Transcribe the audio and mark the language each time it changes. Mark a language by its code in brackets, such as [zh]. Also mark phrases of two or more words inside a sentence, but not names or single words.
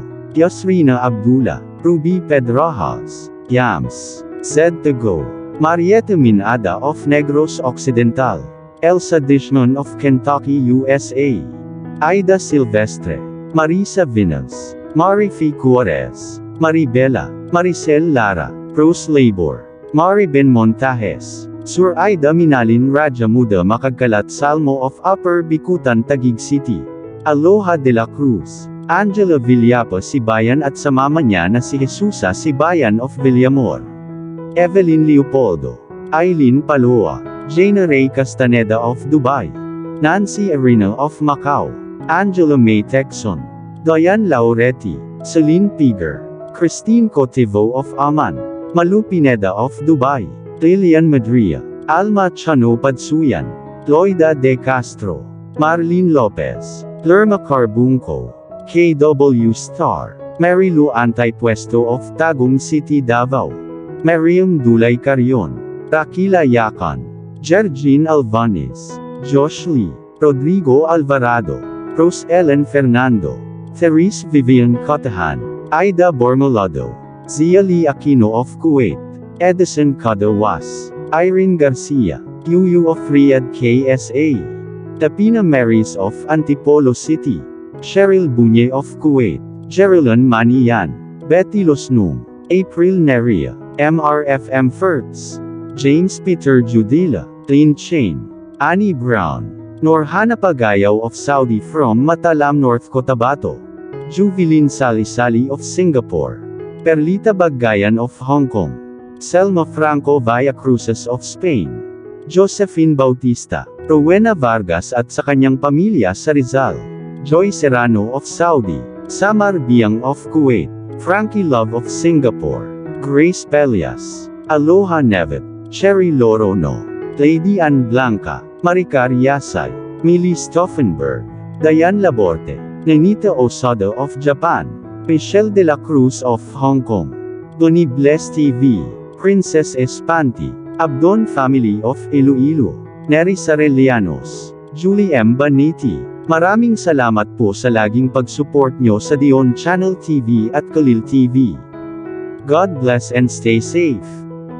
[en] Yasrina Abdullah, Ruby Pedrajas, Yams, Zed Tago, Mariette Minada of Negros Occidental, Elsa Dishman of Kentucky, USA, Aida Silvestre, Marisa Vinas, Marifi Cuarez, Maribela, Maricel Lara, Rose Labor, Mariben Montajes, Sur Aida Minalin Raja Muda Makagkalat Salmo of Upper Bikutan Taguig City, [tl] Aloha de la Cruz, Angela Villapa Sibayan at sa mama niya na si Jesusa [en] Sibayan of Villamor, Evelyn Leopoldo, Eileen Paloa, Jana Ray Castaneda of Dubai, Nancy Arena of Macau, Angela May Texon, Diane Lauretti, Celine Piger, Christine Cotivo of Aman, Malu Pineda of Dubai, Lilian Madria, Alma Chano Padsuyan, Loida De Castro, Marlene Lopez, Lerma Carbunco, KW Star, Marilu Antaypuesto of Tagum City, Davao, Mariam Dulay Carion, Rakila Yakan, Jergine Alvanes, Josh Lee, Rodrigo Alvarado, Rose Ellen Fernando, Therese Vivian Cotahan, Aida Bormolado, Zia Lee Aquino of Kuwait, Edison Cadawas, Irene Garcia, Yuyu of Riyadh KSA, Tapina Marys of Antipolo City, Cheryl Bunye of Kuwait, Jerilyn Manian, Betty Losnum, April Neria, MRFM Fertz, James Peter Judila, Lynn Chain, Annie Brown, Norhana Pagayaw of Saudi from Matalam, North Cotabato, Juvilin Salisali of Singapore, Perlita Bagayan of Hong Kong, Selma Franco Villa Cruces [tl] of Spain, Josephine Bautista, Rowena Vargas at sa kanyang pamilya sa Rizal, Joy Serrano of [en] Saudi, Samar Biang of Kuwait, Frankie Love of Singapore, Grace Pelias, Aloha Nevet, Cherry Lorono, Lady Ann Blanca, Maricar Yasay, Millie Stauffenberg, Diane Laborte, Nenita Osada of Japan, Michelle de la Cruz of Hong Kong, Donnie Bless TV, Princess Espanti, Abdon Family of Iloilo, Neri Sarelianos, Julie M. Baniti. [tl] Maraming salamat po sa laging pag-support nyo sa Dion Channel TV at Kalil TV. [en] God bless and stay safe.